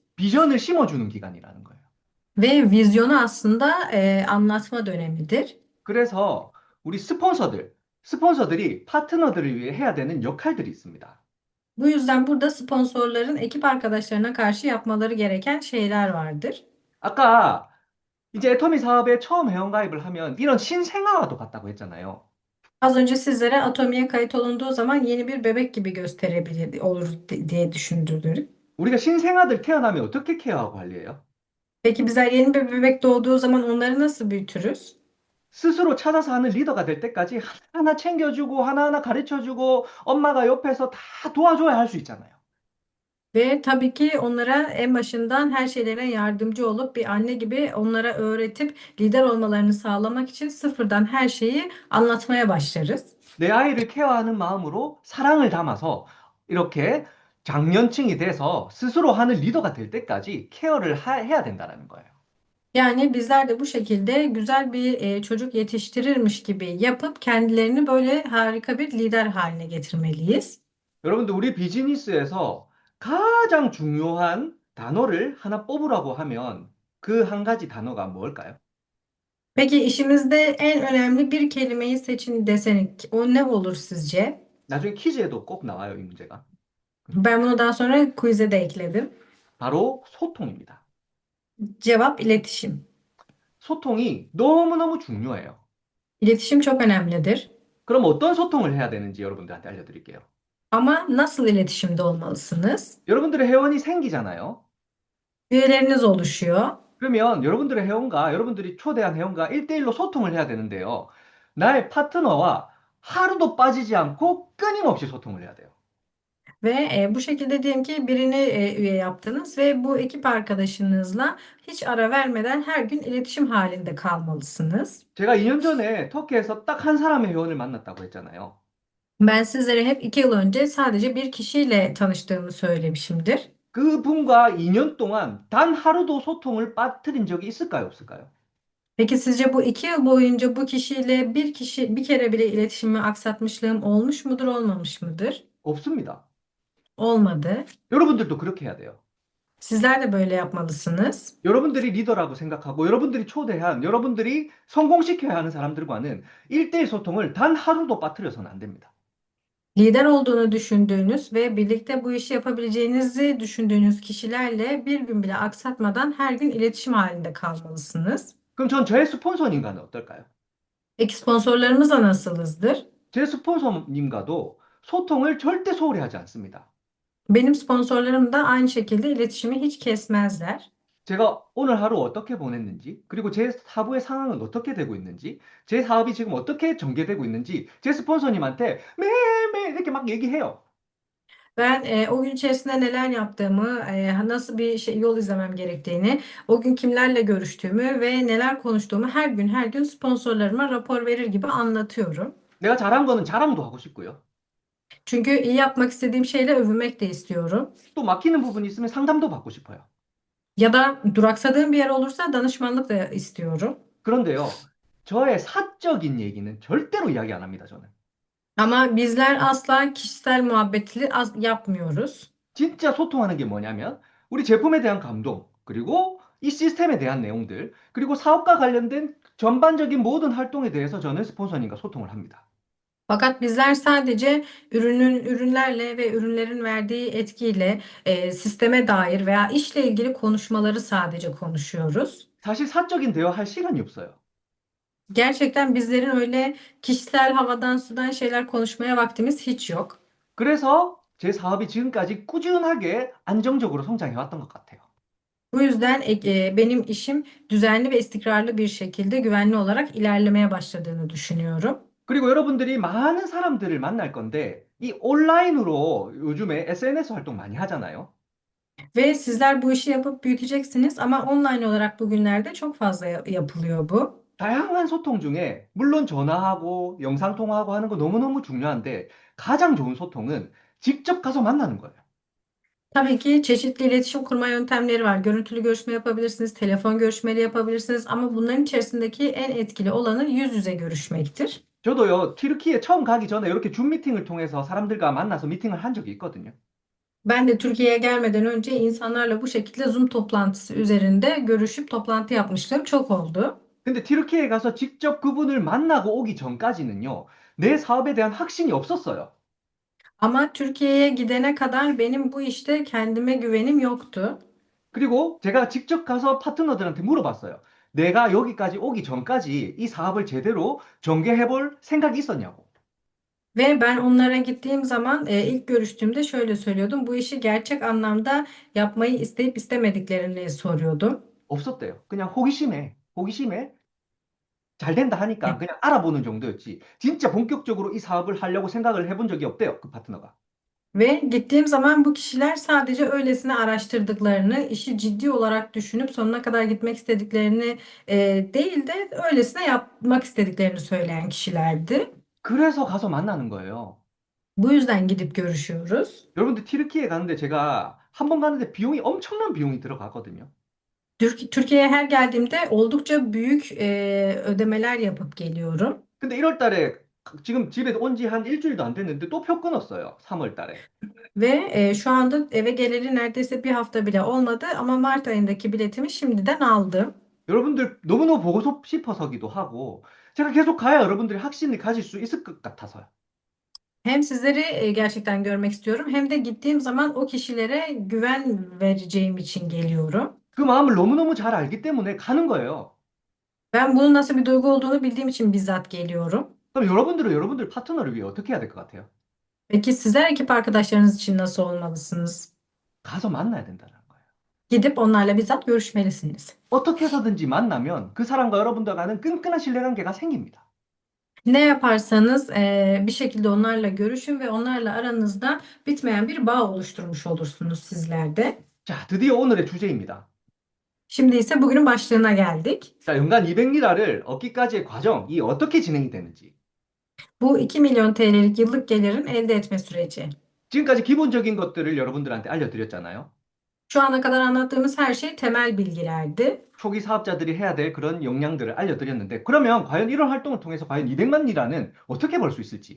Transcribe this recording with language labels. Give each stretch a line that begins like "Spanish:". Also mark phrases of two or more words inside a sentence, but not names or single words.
Korean: 비전을 심어주는 기간이라는 거예요.
Turkish: Ve vizyonu aslında anlatma dönemidir.
Korean: 그래서 우리 스폰서들이 파트너들을 위해 해야 되는 역할들이 있습니다.
Turkish: Bu yüzden burada sponsorların ekip arkadaşlarına karşı yapmaları gereken şeyler vardır.
Korean: 아까 이제 애터미 사업에 처음 회원가입을 하면 이런 신생아와도 같다고 했잖아요.
Turkish: Az önce sizlere Atomi'ye kayıt olunduğu zaman yeni bir bebek gibi gösterebilir olur diye düşündürdük.
Korean: 우리가 신생아들 태어나면 어떻게 케어하고 관리해요?
Turkish: Peki bizler yeni bir bebek doğduğu zaman onları nasıl büyütürüz?
Korean: 스스로 찾아서 하는 리더가 될 때까지 하나하나 챙겨주고 하나하나 가르쳐주고 엄마가 옆에서 다 도와줘야 할 수 있잖아요.
Turkish: Ve tabii ki onlara en başından her şeylerine yardımcı olup bir anne gibi onlara öğretip lider olmalarını sağlamak için sıfırdan her şeyi anlatmaya başlarız.
Korean: 내 아이를 케어하는 마음으로 사랑을 담아서 이렇게 장년층이 돼서 스스로 하는 리더가 될 때까지 케어를 해야 된다는 거예요.
Turkish: Yani bizler de bu şekilde güzel bir çocuk yetiştirirmiş gibi yapıp kendilerini böyle harika bir lider haline getirmeliyiz.
Korean: 여러분들, 우리 비즈니스에서 가장 중요한 단어를 하나 뽑으라고 하면 그 한 가지 단어가 뭘까요?
Turkish: Peki işimizde en önemli bir kelimeyi seçin desek o ne olur sizce?
Korean: 나중에 퀴즈에도 꼭 나와요, 이 문제가.
Turkish: Ben bunu daha sonra quiz'e de ekledim.
Korean: 바로 소통입니다.
Turkish: Cevap iletişim.
Korean: 소통이 너무너무 중요해요.
Turkish: İletişim çok önemlidir.
Korean: 그럼 어떤 소통을 해야 되는지 여러분들한테 알려드릴게요.
Turkish: Ama nasıl iletişimde olmalısınız?
Korean: 여러분들의 회원이 생기잖아요.
Turkish: Üyeleriniz oluşuyor.
Korean: 그러면 여러분들의 회원과 여러분들이 초대한 회원과 1대1로 소통을 해야 되는데요. 나의 파트너와 하루도 빠지지 않고 끊임없이 소통을 해야 돼요.
Turkish: Ve bu şekilde diyelim ki birini üye yaptınız ve bu ekip arkadaşınızla hiç ara vermeden her gün iletişim halinde kalmalısınız.
Korean: 제가 2년 전에 터키에서 딱 한 사람의 회원을 만났다고 했잖아요.
Turkish: Ben sizlere hep 2 yıl önce sadece bir kişiyle tanıştığımı söylemişimdir.
Korean: 그분과 2년 동안 단 하루도 소통을 빠뜨린 적이 있을까요, 없을까요?
Turkish: Peki sizce bu 2 yıl boyunca bu kişiyle bir kere bile iletişimi aksatmışlığım olmuş mudur, olmamış mıdır?
Korean: 없습니다.
Turkish: Olmadı.
Korean: 여러분들도 그렇게 해야 돼요.
Turkish: Sizler de böyle yapmalısınız.
Korean: 여러분들이 리더라고 생각하고 여러분들이 초대한 여러분들이 성공시켜야 하는 사람들과는 1대1 소통을 단 하루도 빠뜨려서는 안 됩니다.
Turkish: Lider olduğunu düşündüğünüz ve birlikte bu işi yapabileceğinizi düşündüğünüz kişilerle bir gün bile aksatmadan her gün iletişim halinde kalmalısınız.
Korean: 그럼 전 저의 스폰서님과는 어떨까요?
Turkish: Peki sponsorlarımızla nasılızdır?
Korean: 제 스폰서님과도 소통을 절대 소홀히 하지 않습니다.
Turkish: Benim sponsorlarım da aynı şekilde iletişimi hiç kesmezler.
Korean: 제가 오늘 하루 어떻게 보냈는지, 그리고 제 사부의 상황은 어떻게 되고 있는지, 제 사업이 지금 어떻게 전개되고 있는지 제 스폰서님한테 매일매일 이렇게 막 얘기해요.
Turkish: Ben o gün içerisinde neler yaptığımı, nasıl bir yol izlemem gerektiğini, o gün kimlerle görüştüğümü ve neler konuştuğumu her gün sponsorlarıma rapor verir gibi anlatıyorum.
Korean: 내가 잘한 거는 자랑도 하고 싶고요.
Turkish: Çünkü iyi yapmak istediğim şeyle övünmek de istiyorum.
Korean: 또 막히는 부분이 있으면 상담도 받고 싶어요.
Turkish: Ya da duraksadığım bir yer olursa danışmanlık da istiyorum.
Korean: 그런데요, 저의 사적인 얘기는 절대로 이야기 안 합니다, 저는.
Turkish: Ama bizler asla kişisel muhabbeti yapmıyoruz.
Korean: 진짜 소통하는 게 뭐냐면, 우리 제품에 대한 감동, 그리고 이 시스템에 대한 내용들, 그리고 사업과 관련된 전반적인 모든 활동에 대해서 저는 스폰서님과 소통을 합니다.
Turkish: Fakat bizler sadece ürünlerle ve ürünlerin verdiği etkiyle sisteme dair veya işle ilgili konuşmaları sadece konuşuyoruz.
Korean: 사실 사적인 대화할 시간이 없어요.
Turkish: Gerçekten bizlerin öyle kişisel havadan sudan şeyler konuşmaya vaktimiz hiç yok.
Korean: 그래서 제 사업이 지금까지 꾸준하게 안정적으로 성장해왔던 것 같아요.
Turkish: Bu yüzden benim işim düzenli ve istikrarlı bir şekilde güvenli olarak ilerlemeye başladığını düşünüyorum.
Korean: 그리고 여러분들이 많은 사람들을 만날 건데, 이 온라인으로 요즘에 SNS 활동 많이 하잖아요.
Turkish: Ve sizler bu işi yapıp büyüteceksiniz ama online olarak bugünlerde çok fazla yapılıyor bu.
Korean: 다양한 소통 중에 물론 전화하고 영상통화하고 하는 거 너무너무 중요한데 가장 좋은 소통은 직접 가서 만나는 거예요.
Turkish: Tabii ki çeşitli iletişim kurma yöntemleri var. Görüntülü görüşme yapabilirsiniz, telefon görüşmeleri yapabilirsiniz ama bunların içerisindeki en etkili olanı yüz yüze görüşmektir.
Korean: 저도요, 튀르키예 처음 가기 전에 이렇게 줌 미팅을 통해서 사람들과 만나서 미팅을 한 적이 있거든요.
Turkish: Ben de Türkiye'ye gelmeden önce insanlarla bu şekilde Zoom toplantısı üzerinde görüşüp toplantı yapmışlığım çok oldu.
Korean: 근데 튀르키예에 가서 직접 그분을 만나고 오기 전까지는요, 내 사업에 대한 확신이 없었어요.
Turkish: Ama Türkiye'ye gidene kadar benim bu işte kendime güvenim yoktu.
Korean: 그리고 제가 직접 가서 파트너들한테 물어봤어요. 내가 여기까지 오기 전까지 이 사업을 제대로 전개해 볼 생각이 있었냐고.
Turkish: Ve ben onlara gittiğim zaman ilk görüştüğümde şöyle söylüyordum. Bu işi gerçek anlamda yapmayı isteyip istemediklerini soruyordum.
Korean: 없었대요. 그냥 호기심에, 호기심에 잘 된다 하니까 그냥 알아보는 정도였지. 진짜 본격적으로 이 사업을 하려고 생각을 해본 적이 없대요. 그 파트너가.
Turkish: Ve gittiğim zaman bu kişiler sadece öylesine araştırdıklarını, işi ciddi olarak düşünüp sonuna kadar gitmek istediklerini değil de öylesine yapmak istediklerini söyleyen kişilerdi.
Korean: 그래서 가서 만나는 거예요.
Turkish: Bu yüzden gidip görüşüyoruz.
Korean: 여러분들 튀르키예 가는데 제가 한 번 가는데 비용이 엄청난 bi용이 들어가거든요.
Turkish: Türkiye'ye her geldiğimde oldukça büyük ödemeler yapıp geliyorum.
Korean: 근데 1월 달에 지금 집에 온 지 한 일주일도 안 됐는데 또 표 끊었어요. 3월 달에.
Turkish: Ve şu anda eve geleli neredeyse bir hafta bile olmadı ama Mart ayındaki biletimi şimdiden aldım.
Korean: 여러분들 너무너무 보고 싶어서기도 하고 제가 계속 가야 여러분들이 확신을 가질 수 있을 것 같아서요.
Turkish: Hem sizleri gerçekten görmek istiyorum hem de gittiğim zaman o kişilere güven vereceğim için geliyorum.
Korean: 그 마음을 너무너무 잘 알기 때문에 가는 거예요.
Turkish: Ben bunun nasıl bir duygu olduğunu bildiğim için bizzat geliyorum.
Korean: 그럼 여러분들은 여러분들 파트너를 위해 어떻게 해야 될 것 같아요?
Turkish: Peki sizler ekip arkadaşlarınız için nasıl olmalısınız?
Korean: 가서 만나야 된다는 거예요.
Turkish: Gidip onlarla bizzat görüşmelisiniz.
Korean: 어떻게 해서든지 만나면 그 사람과 여러분들과는 끈끈한 신뢰관계가 생깁니다.
Turkish: Ne yaparsanız bir şekilde onlarla görüşün ve onlarla aranızda bitmeyen bir bağ oluşturmuş olursunuz sizler de.
Korean: 자, 드디어 오늘의 주제입니다.
Turkish: Şimdi ise bugünün başlığına geldik.
Korean: 자, 연간 200리라를 얻기까지의 과정이 어떻게 진행이 되는지.
Turkish: Bu 2 milyon TL'lik yıllık gelirin elde etme süreci.
Korean: 지금까지 기본적인 것들을 여러분들한테 알려드렸잖아요.
Turkish: Şu ana kadar anlattığımız her şey temel bilgilerdi.
Korean: 초기 사업자들이 해야 될 그런 역량들을 알려드렸는데, 그러면 과연 이런 활동을 통해서 과연 200만 리라는 어떻게 벌 수 있을지.